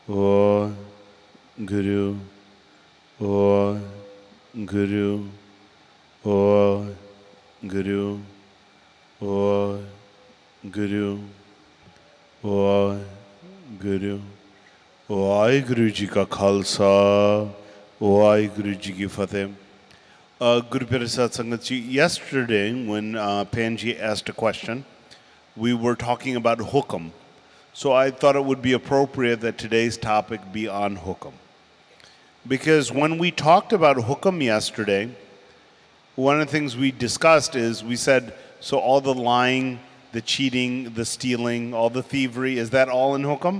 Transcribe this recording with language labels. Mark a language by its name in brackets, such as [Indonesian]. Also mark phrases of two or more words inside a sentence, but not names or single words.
[Punjabi] ਓ ਗੁਰੂ, ਓ ਗੁਰੂ, ਓ ਗੁਰੂ, ਓ ਗੁਰੂ, ਓ ਗੁਰੂ. ਵਾਹਿਗੁਰੂ ਜੀ ਕਾ ਖ਼ਾਲਸਾ, ਵਾਹਿਗੁਰੂ ਜੀ ਕੀ ਫ਼ਤਿਹ. ਗੁਰੂ ਪਿਰਸਤ ਸੰਗਤ ਜੀ, [English] yesterday when Panji asked a question, we were talking about Hukam. So I thought it would be appropriate that today's topic be on Hukam. Because when we talked about Hukam yesterday, one of the things we discussed is we said, so all the lying, the cheating, the stealing, all the thievery, is that all in Hukam?